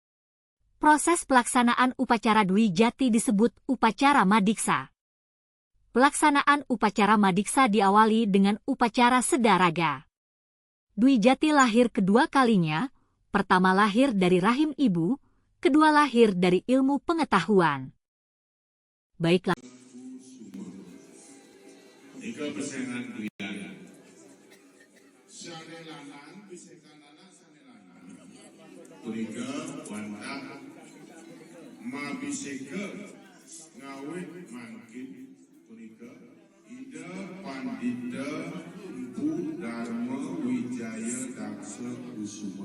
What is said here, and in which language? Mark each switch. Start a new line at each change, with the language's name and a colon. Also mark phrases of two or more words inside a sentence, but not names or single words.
Indonesian: Proses pelaksanaan upacara Dwi Jati disebut upacara madiksa. Pelaksanaan upacara madiksa diawali dengan upacara sedaraga. Dwi Jati lahir kedua kalinya, pertama lahir dari rahim ibu, kedua lahir dari ilmu pengetahuan. Baiklah.
Balinese: ngawit mangkin punika Ida Pandita Bu Dharma Wijaya Daksa Kusuma.